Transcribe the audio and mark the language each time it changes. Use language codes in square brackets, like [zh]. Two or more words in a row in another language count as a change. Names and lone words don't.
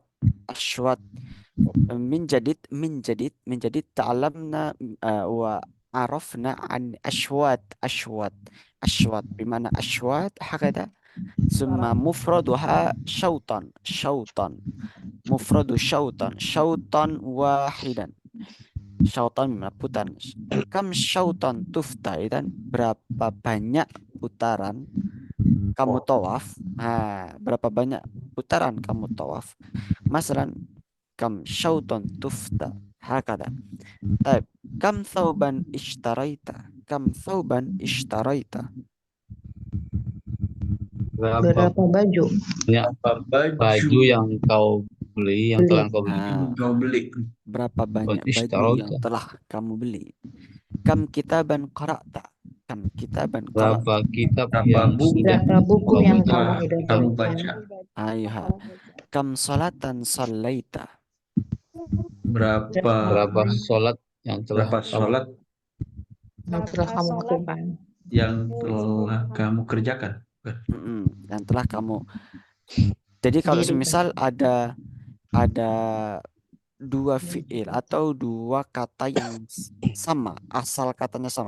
[ar] Ashwat من جديد تعلمنا وعرفنا عن أشواط بمعنى أشواط هكذا ثم مفردها شوطا مفرد شوطا واحدا شوطا بمعنى putaran. كم شوطا طفت إذن [id] berapa banyak putaran kamu tawaf? Berapa banyak putaran kamu tawaf? [ar] مثلا كم شوطا طفت هكذا. Taib. كم ثوبا اشتريت؟ كم ثوبا اشتريت? [id] Berapa baju? Baju yang kau beli, yang telah kau beli. Berapa banyak baju [ar] Ishtarauta. [id] yang telah kamu beli? [ar] كم كتابا قرأت? كم كتابا [id] Berapa [ar] qara'ta? [id] kitab yang sudah Berapa buku kau yang baca? kamu baca? [ar] أيها. كم صلاة صليت? [id] Berapa sholat yang telah Yang telah kamu lakukan? yang telah kamu kerjakan. Yang telah kamu. Jadi kalau semisal ada dua fiil atau dua kata yang sama, asal katanya sama.